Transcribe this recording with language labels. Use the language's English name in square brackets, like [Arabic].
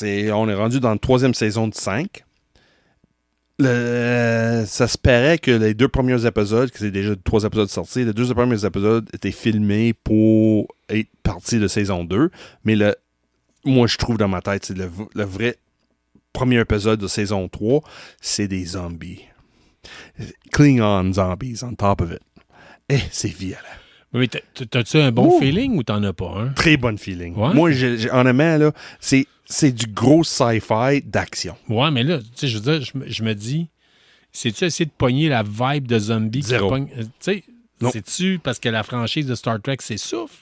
[French] On est rendu dans la 3e saison de 5. Ça se paraît que les 2 premiers épisodes, que c'est déjà 3 épisodes sortis, les 2 premiers épisodes étaient filmés pour être partie de saison 2. Mais moi, je trouve dans ma tête, c'est le vrai premier épisode de saison 3, c'est des zombies. [English] Klingon zombies on top of it. [French] Et c'est violent. Mais t'as-tu un bon feeling ou t'en as pas un? Très bon feeling. Ouais? Moi, honnêtement, là, c'est du gros sci-fi d'action. Ouais, mais là, tu sais, je veux dire, je me dis, c'est-tu essayer de pogner la vibe de zombie? Zéro. Tu sais, c'est-tu parce que la franchise de Star Trek s'essouffle?